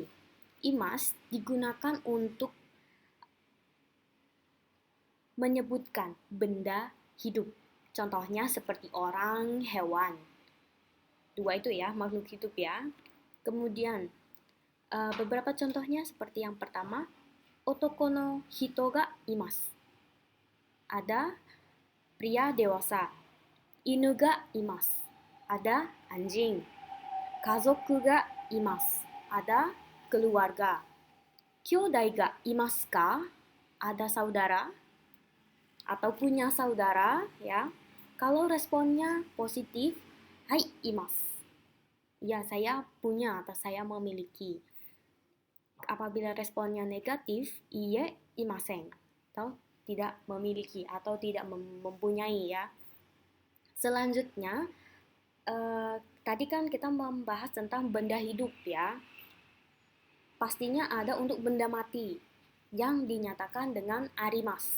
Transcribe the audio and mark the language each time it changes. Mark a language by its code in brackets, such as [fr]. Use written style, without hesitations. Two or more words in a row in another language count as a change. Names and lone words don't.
[id] Imas digunakan untuk menyebutkan benda hidup. Contohnya seperti orang, hewan. Dua itu ya, makhluk hidup ya. Kemudian, beberapa contohnya seperti yang pertama, [ja] 男の人がいます. [id] Ada pria dewasa. [ja] 犬がいます. [id] Ada anjing. [ja] 家族がいます. [id] Ada keluarga. [ja] 兄弟がいますか? [id] Ada saudara atau punya saudara ya. Kalau responnya positif, [ja] はいいます. [id] Ya, saya punya atau saya memiliki. Apabila responnya negatif, [ja] いいえいません [id] atau tidak memiliki atau tidak mempunyai ya. Selanjutnya, tadi kan kita membahas tentang benda hidup ya. Pastinya ada untuk benda mati yang dinyatakan dengan arimasu.